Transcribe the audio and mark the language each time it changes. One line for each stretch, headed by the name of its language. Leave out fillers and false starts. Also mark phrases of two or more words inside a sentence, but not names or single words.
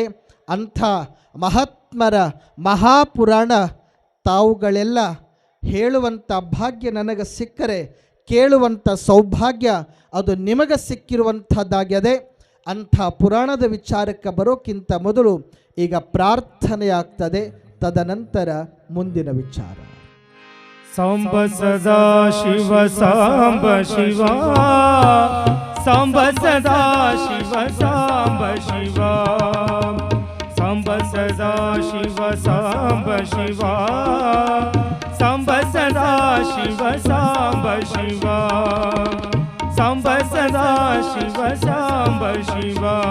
Kannada: ಅಂಥ ಮಹಾತ್ಮರ ಮಹಾಪುರಾಣ ತಾವುಗಳೆಲ್ಲ ಹೇಳುವಂಥ ಭಾಗ್ಯ ನನಗೆ ಸಿಕ್ಕರೆ, ಕೇಳುವಂಥ ಸೌಭಾಗ್ಯ ಅದು ನಿಮಗೆ ಸಿಕ್ಕಿರುವಂಥದ್ದಾಗಿದೆ. ಅಂಥ ಪುರಾಣದ ವಿಚಾರಕ್ಕೆ ಬರೋಕ್ಕಿಂತ ಮೊದಲು ಈಗ ಪ್ರಾರ್ಥನೆ ಆಗ್ತದೆ, ತದನಂತರ ಮುಂದಿನ ವಿಚಾರ. ಸಾಂಬ ಸದಾ ಶಿವ ಸಾಂಬ ಶಿವ, ಸಾಂಬ ಸದಾ ಶಿವ ಸಾಂಬ ಶಿವ, ಸಾಂಬ ಸದಾ ಶಿವ ಸಾಂಬ ಶಿವ, ಸಾಂಬ ಸದಾ ಶಿವ ಸಾಂಬ ಶಿವ, ಸಾಂಬ ಸದಾ ಶಿವ ಸಾಂಬ ಶಿವ.